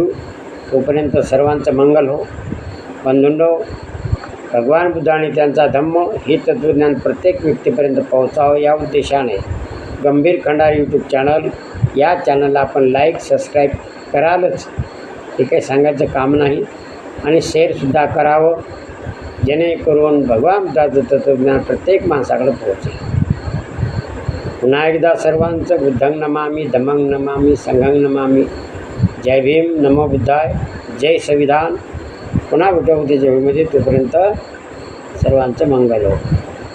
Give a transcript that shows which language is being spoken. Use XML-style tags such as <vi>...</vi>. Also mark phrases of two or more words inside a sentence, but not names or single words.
<mr>तोपर्यंत सर्वांचं मंगल हो. बंधूंनो, भगवान बुद्ध आणि त्यांचा धम्म हे तत्त्वज्ञान प्रत्येक व्यक्तीपर्यंत पोहोचावं या उद्देशाने गंभीर खंडार यूट्यूब चॅनल, या चॅनलला आपण</mr> <en>like subscribe</en> <mr>करालच, हे काही सांगायचं काम नाही, आणि शेअरसुद्धा करावं, जेणेकरून भगवान बुद्धाचं तत्त्वज्ञान प्रत्येक माणसाकडे पोहोचेल. पुन्हा एकदा सर्वांचं</mr> <pi>बुद्धं नमामि, धम्मं नमामि, संघं नमामि.</pi> <mr>जय भीम,</mr> <pi>नमो बुद्धाय,</pi> <mr>जय संविधान. पुन्हा भेटू उद्याच्या व्हिडिओमध्ये. तोपर्यंत सर्वांचं मंगल हो.</mr>